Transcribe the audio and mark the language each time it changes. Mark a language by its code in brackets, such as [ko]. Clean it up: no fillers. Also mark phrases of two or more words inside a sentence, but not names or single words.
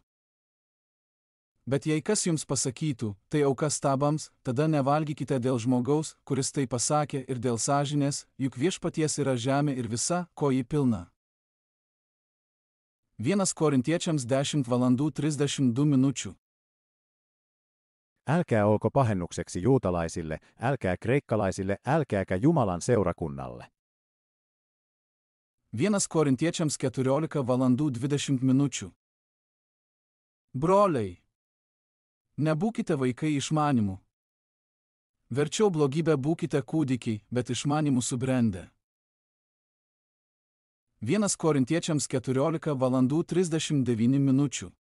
[lt] Bet jei kas jums pasakytų, tai auka stabams, tada nevalgykite dėl žmogaus, kuris tai pasakė, ir dėl sąžinės, juk viešpaties yra žemė ir visa, ko ji pilna. 1 Korintiečiams 10:32. [fi] Älkää olko pahennukseksi juutalaisille, älkää kreikkalaisille, älkääkä Jumalan seurakunnalle. [lt] 1 Korintiečiams 14:20. Broliai, nebūkite vaikai išmanimu. Verčiau blogybę būkite kūdikiai, bet išmanimu subrendę. 1 Korintiečiams 14:39.